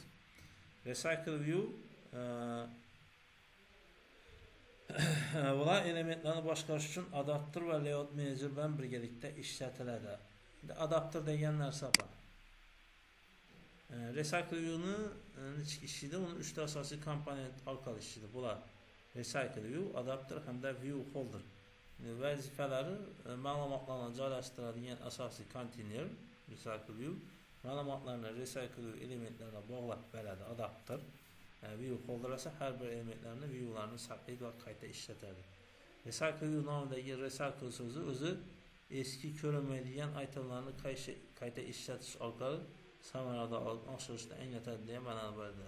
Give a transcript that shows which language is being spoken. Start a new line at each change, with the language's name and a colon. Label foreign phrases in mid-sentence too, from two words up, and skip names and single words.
English: Recycle view
Uzbek: bular elementlarni boshqarish uchun adapter va
English: layout manager
Uzbek: bilan birgalikda ishlatiladi. Endi adapter degan narsa bor.
English: Recycle view'ni
Uzbek: ichki ishida uni 3 ta asosiy komponent orqali ishlaydi. Bular
English: recycle view,
Uzbek: adapter hamda
English: view holder.
Uzbek: Vazifalari ma'lumotlarni joylashtiradigan asosiy konteyner
English: recycle view,
Uzbek: ma'lumotlarni
English: recycle view
Uzbek: elementlarga bog'lab beradi adapter.
English: View holder
Uzbek: esa har bir elementlarni viewlarni saqlaydi va qayta ishlatadi.
English: Recycle view
Uzbek: nomidagi recycle so'zi o'zi eski ko'rinmaydigan itemlarni qayta ishlatish orqali samaradorlik oshirishni anglatadi degan ma'noda beriladi.